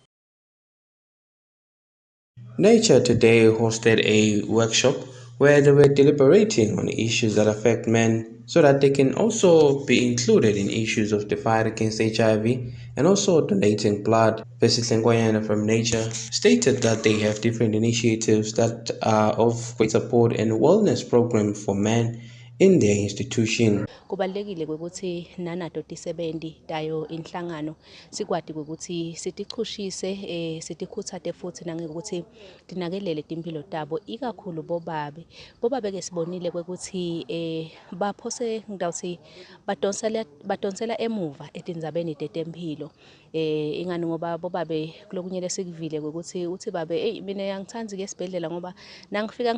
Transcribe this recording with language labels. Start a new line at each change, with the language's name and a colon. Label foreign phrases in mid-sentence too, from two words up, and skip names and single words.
English: Nature today hosted a workshop where they were deliberating on issues that affect men so that they can also be included in issues of the fight against HIV and also donating blood. President Ngoyana from Nature stated that they have different initiatives that are of great support and wellness program for men in their institution.
Swati: Kubalulekile ukuthi nanato tisebenzi tayo inhlangano sikwati ukuthi sitichushise sitikhutsate futhi nangokuthi tinakelele timpilo tabo ikakhulu bobabe ke sibonile ukuthi baphose ngidawuthi badonsela emuva etindzabeni tetempilo ingani ngoba bobabe kulokunye lesikuvile ukuthi uthi babe mina yangithandi ke esibhedlela ngoba nangifika